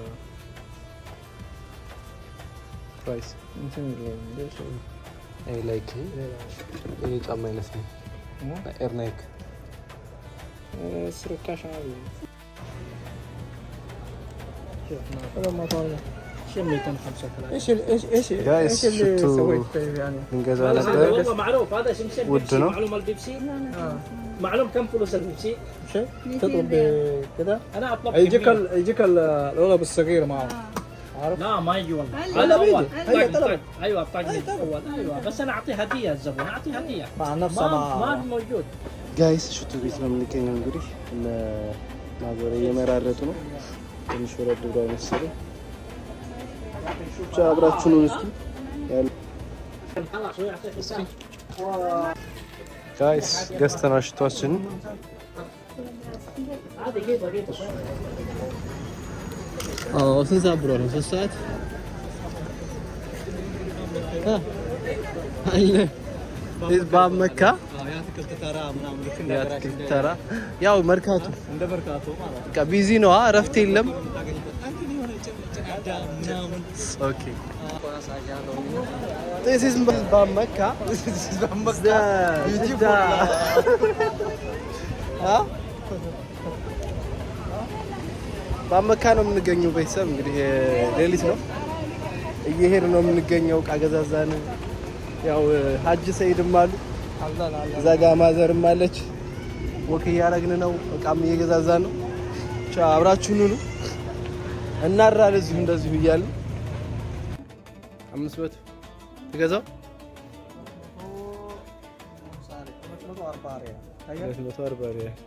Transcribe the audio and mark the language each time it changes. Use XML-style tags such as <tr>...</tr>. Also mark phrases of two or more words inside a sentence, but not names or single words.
<am>ፕራይስ እንትን</am> <en>I like</en> <am>ይሄ ጫማ አይነት ነው ኤር ናይክ ስርካሽ ነው ጋይስ ሽቱ እንገዛ ነበር ውድ ነው</am> <ar>معلوم كم فلوس البيبسي؟ شيء تطلب كذا انا اطلب يجيك الغلب الصغير معه عارف؟ لا ما يجي والله هذا الاول ايوه الطاقم الاول ايوه بس انا اعطيه هديه الزبون اعطيه هديه مع نفسه ما موجود</ar> <am>ጋይስ ሽቱ ቤት ነው የምንገኘው። እንግዲህ እነ ማዞር እየመራረጡ ነው። ትንሽ ወረድ ብሏል መሰለኝ። ብቻ አብራችሁ ነው እስኪ ጋይስ ገዝተና ሽቷችን ስንት ሰዓት ብሎ ነው? 3 ሰዓት አለ ባመካ የአትክልት ተራ ያው መርካቶ እንደ መርካቶ ማለት በቃ ቢዚ ነው። እረፍት የለም። ኦኬ</am> <en>this is</en> <am>ባመካ ባመካ ነው የምንገኘው። ቤተሰብ እንግዲህ ሌሊት ነው እየሄድን ነው የምንገኘው። ዕቃ ገዛዛን። ያው ሀጅ ሰይድም አሉ እዛ ጋር ማዘርም አለች። ወክ እያደረግን ነው። ዕቃም እየገዛዛን ነው። ብቻ አብራችሁን ሁኑ። እናራል እዚሁ እንደዚሁ እያልን 500 ትገዛው 140</am>